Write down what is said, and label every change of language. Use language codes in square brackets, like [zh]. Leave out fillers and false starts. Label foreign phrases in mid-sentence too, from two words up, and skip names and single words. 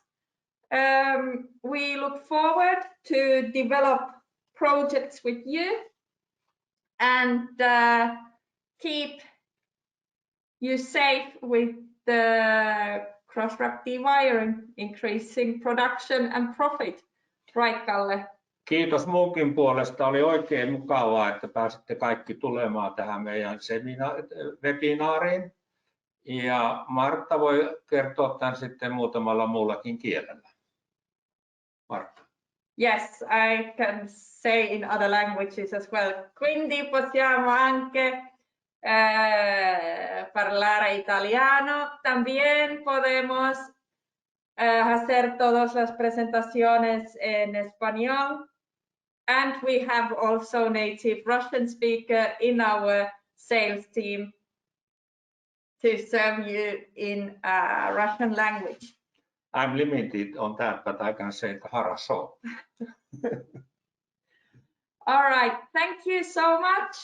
[en] We look forward to develop projects with you and keep you safe with the Cross Wrap Dewiring, increasing production and profit. Right, Kalle? [fi] Kiitos munkin puolesta. Oli oikein mukavaa, että pääsitte kaikki tulemaan tähän meidän webinaariin. Ja Martta voi kertoa tämän sitten muutamalla muullakin kielellä. Martta. [en] Yes, I can say in other languages as well. [it] Quindi possiamo anche parlare italiano. [es] También podemos hacer todas las presentaciones en español. [en] And we have also native Russian speaker in our sales team to serve you in Russian language. I'm limited on that, but I can say хорошо. All right, thank you so much.